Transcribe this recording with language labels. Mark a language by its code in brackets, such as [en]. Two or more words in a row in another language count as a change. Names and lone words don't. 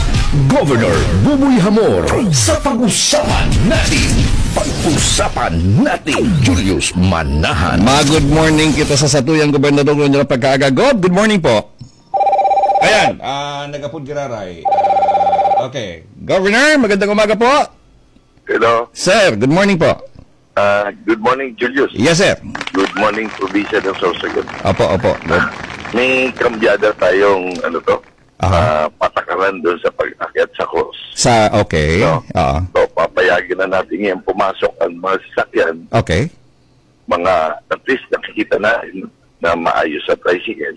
[tl] Governor Buboy Hamor sa pag-usapan natin. Pag-usapan natin, Julius Manahan. [en] Good morning [bik] kita sa satuyang gobernador ng pagkaaga. [en] Good morning [bik] po. Ayan, nagapod giraray. Okay. Governor, [tl] magandang umaga po. Hello. [en] Sir, good morning po. Good morning, Julius. Yes, sir. Good morning, [tl] probinsya ng Sorsogon. Opo. May kambyada tayong, patakaran doon sa pag-akyat sa cross. Okay. No? So, papayagin na natin yan, pumasok ang mga sasakyan. Okay. Mga, [en] at least [tl] nakikita na maayos sa tricycle.